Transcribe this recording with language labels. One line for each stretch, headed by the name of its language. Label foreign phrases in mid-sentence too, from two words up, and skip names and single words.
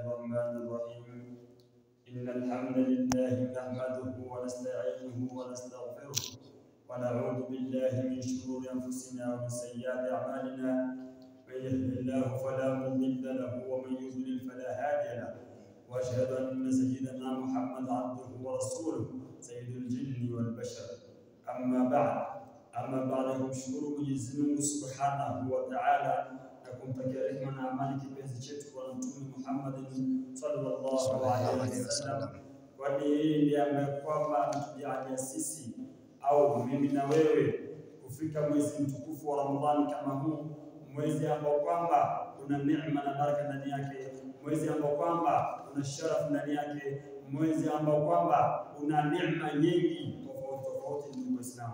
Arabic: الرحمن الرحيم إن الحمد لله نحمده ونستعينه ونستغفره ونعوذ بالله من شرور أنفسنا ومن سيئات أعمالنا من يهده الله فلا مضل له ومن يضلل فلا هادي له وأشهد أن سيدنا محمد عبده ورسوله سيد الجن والبشر أما بعد
Swahili: kumshukuru Mwenyezi Mungu
Arabic: سبحانه و
Swahili: Ta'ala na kumtakia rehema na amani kipenzi chetu kwa Mtume Muhammad
Arabic: صلى الله عليه وسلم,
Swahili: kwani yeye ndiye ambaye kwamba anatujalia sisi au mimi na wewe kufika mwezi mtukufu wa Ramadhani kama huu, mwezi ambao kwamba una neema na baraka ndani yake, mwezi ambao kwamba una sharafu ndani yake, mwezi ambao kwamba una neema nyingi tofauti ndugu Waislamu.